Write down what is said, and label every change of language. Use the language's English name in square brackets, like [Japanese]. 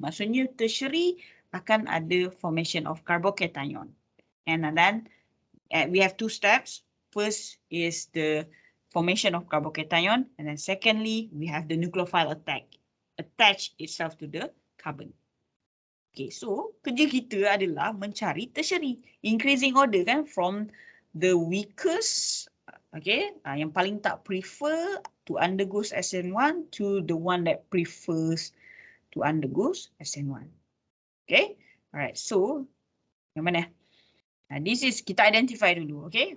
[Malay] Maksudnya [English] tertiary [Malay] akan ada [English] formation of carbocation. And then we have two steps. First is the formation of carbocation. And then secondly, we have the nucleophile attach itself to the carbon. [Malay] Okay, so kerja kita adalah mencari tertiary. [English] Increasing order [Malay] kan [English] from the weakest, okay, [Malay] yang paling tak [English] prefer to undergo SN1 to the one that prefers to undergo SN1. Okay, alright, so [Malay] yang mana? [English] This is, [Malay] kita [English] identify [Malay] dulu, [English] okay?